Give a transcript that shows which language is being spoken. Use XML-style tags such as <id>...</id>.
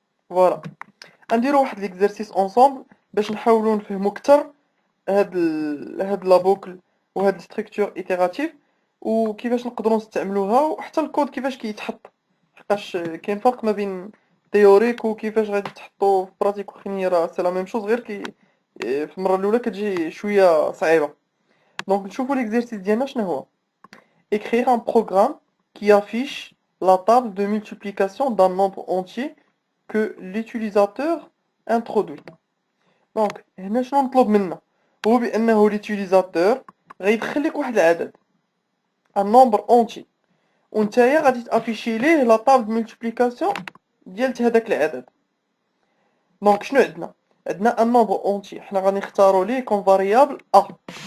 <ar>فوالا غنديرو واحد ليكزارسيس اونصومبل باش نحاولو نفهمو كتر هاد لا بوكل وهاد الستركتور ايتيراتيف وكيفاش نقدروا نستعملوها، وحتى الكود كيفاش كيتحط، حقاش كاين فرق ما بين تيوريك وكيفاش غادي تحطو في براتيك، وخيني راه سي لا ميم شوز، غير في المره الاولى كتجي شويه صعيبه. دونك نشوفوا ليكزارسيس ديالنا شنو هو.</ar> <fr>écrire un programme qui affiche la table de multiplication d'un nombre entier que l'utilisateur introduit.</fr> <ar>دونك هنا شنو نطلب منا، هو بانه ليتيليزاتور غيدخل لك واحد العدد ان نومبر اونتي، ونتايا غادي تافيشي ليه لا طابل دو ملتيبليكاسيون ديال هذاك العدد. دونك شنو عندنا ان نومبر اونتي، حنا غادي نختاروا ليه كون فاريابل ا.</ar>